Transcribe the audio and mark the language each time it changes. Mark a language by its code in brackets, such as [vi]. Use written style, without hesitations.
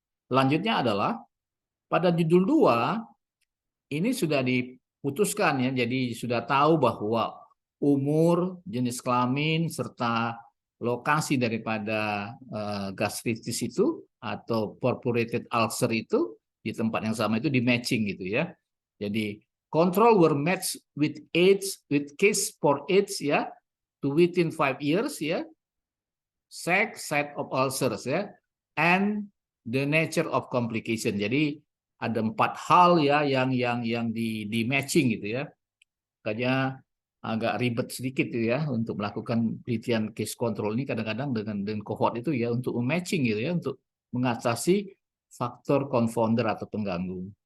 [id] Selanjutnya adalah pada judul 2 ini sudah diputuskan ya, jadi sudah tahu bahwa umur, jenis kelamin serta lokasi daripada gastritis itu atau perforated ulcer itu di tempat yang sama itu di matching gitu ya. [en] Jadi control were matched with age, with case for age ya, to within 5 years ya, sex, site of ulcers ya, and the nature of complication. [id] Jadi ada 4 hal ya yang di matching gitu ya. Makanya agak ribet sedikit ya untuk melakukan penelitian case control ini kadang-kadang dengan cohort itu ya untuk matching gitu ya, untuk mengatasi faktor confounder atau pengganggu.